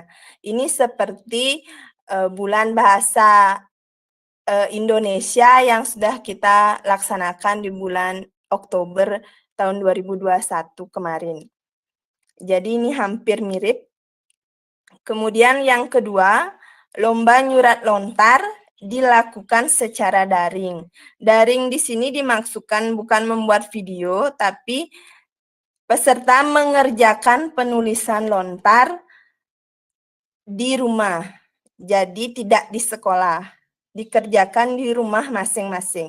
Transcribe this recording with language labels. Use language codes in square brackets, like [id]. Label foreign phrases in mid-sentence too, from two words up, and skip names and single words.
[id] Ini seperti bulan bahasa Indonesia yang sudah kita laksanakan di bulan Oktober tahun 2021 kemarin. Jadi ini hampir mirip. Kemudian yang kedua, lomba nyurat lontar dilakukan secara daring. Daring di sini dimaksudkan bukan membuat video, tapi peserta mengerjakan penulisan lontar di rumah. Jadi tidak di sekolah, dikerjakan di rumah masing-masing.